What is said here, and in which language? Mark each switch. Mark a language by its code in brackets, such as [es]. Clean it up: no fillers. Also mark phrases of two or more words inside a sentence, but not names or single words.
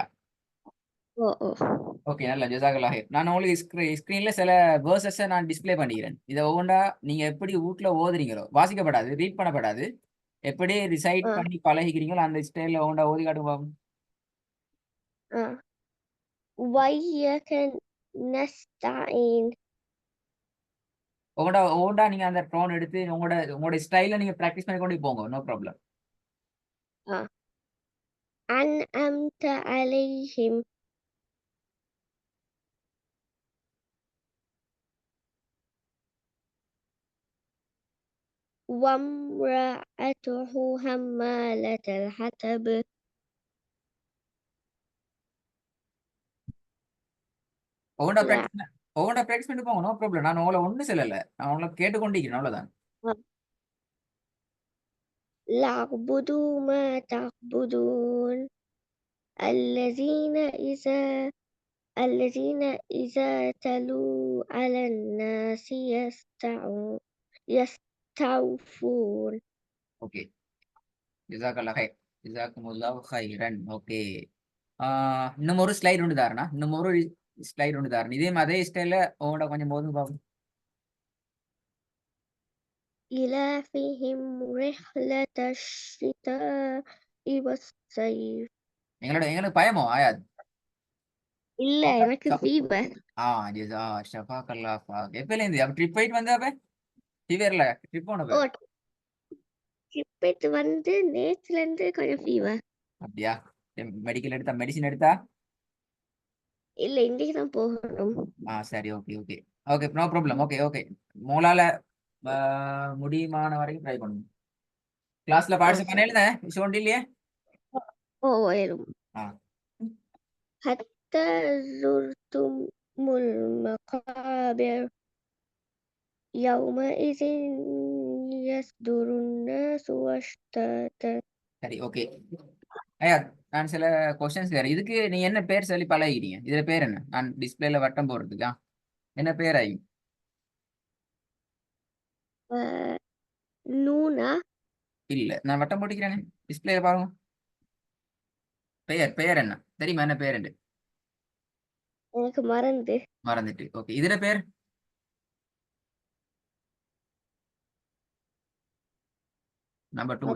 [ta] ஓ ஓ ஓகே, நல்லா [ar] جزاك الله خير. [ta] நான் உங்களுக்கு ஸ்க்ரீன்ல சில வேர்சஸை நான் டிஸ்ப்ளே பண்ணிக்கிறேன். இதை ஒவ்வொன்றா நீங்க எப்படி வீட்ல ஓதுறீங்களோ, வாசிக்கப்படாது, ரீட் பண்ணப்படாது, எப்படி ரிசைட் ஆ பண்ணி பழகிக்கிறீங்களோ அந்த ஸ்டைல ஒவ்வொன்றா ஓதி காட்டுங்க பாப்போம். [ar] ஆ وإياك نستعين. [ta] ஒவ்வொன்றா நீங்க அந்த டோன் எடுத்து உங்களோட ஸ்டைல நீங்க ப்ராக்டிஸ் பண்ணி கொண்டு போங்க, [en] no problem. [ar] أنعمت عليهم. وامرأته حمالة الحطب. [ta] ஒவ்வொன்றா ப்ராக்டிஸ் பண்ணி போங்க, [en] no problem. [ta] நான் உங்களை ஒன்றும் சொல்லலை, நான் உங்களை கேட்டுக்கொண்டிருக்கிறேன், அவ்வளவுதான். [ar] لَاعْبُدُوا مَا تَعْبُدُونَ. الذين إذا تلوا على الناس يستوفون. ஓகே, جزاك الله خير. جزاكم الله خيرا. ஓகே. [ta] இன்னும் ஒரு ஸ்லைட் உண்டு தாரணா, இதே அதே ஸ்டைல உங்களோட கொஞ்சம் போதும் பாப்போம். [ar] إِلَافِهِمْ رِحْلَةَ الشِّتَاءِ وَالصَّيْفِ. [ta] எங்களுக்கு பயமோ ஆயாது? இல்ல எனக்கு ஃபீவர். ஜிசா ஷஃபாக்கல்லா எப்பல இருந்து அப்ப ட்ரிப் போயிட்டு வந்தா அப்ப ஃபீவர்ல ட்ரிப் போனப்ப ஓ ட்ரிப் எடுத்து வந்து நேத்துல இருந்து கொஞ்சம் ஃபீவர். அப்படியா? மெடிக்கல் எடுத்தா, மெடிசின் எடுத்தா? இல்ல இன்னைக்கு தான் போகணும். சரி, [en] okay okay okay, no problem. okay okay, [ta] உங்களால முடியுமான வரைக்கும் ட்ரை பண்ணுங்க. கிளாஸ்ல ஓ பார்ட்டிசிபேட் சரி. பண்ணல ஷோன் இல்லையே. ஓ வரும். ஆ [ar] حتى زرتم المقابر يومئذ يصدر الناس أشتاتا. [ta] சரி, ஓகே. ஐயா, நான் சில கொஸ்டின்ஸ் கேட்கிறேன். இதுக்கு நீ என்ன பேர் சொல்லி பழகிட்டீங்க? இதுல பேர் என்ன? நான் டிஸ்பிளேல வட்டம் போடுறதுக்கா என்ன பேர் ஆகி? [ar] آه، نونا. [ta] இல்ல, நான் வட்டம் போட்டுக்கிறேனே, டிஸ்பிளேல பாருங்க. பெயர் பெயர் என்ன தெரியுமா? என்ன பேர் என்று எனக்கு மறந்து. மறந்துட்டு. ஓகே, இதுல பேர் நம்பர் 2ல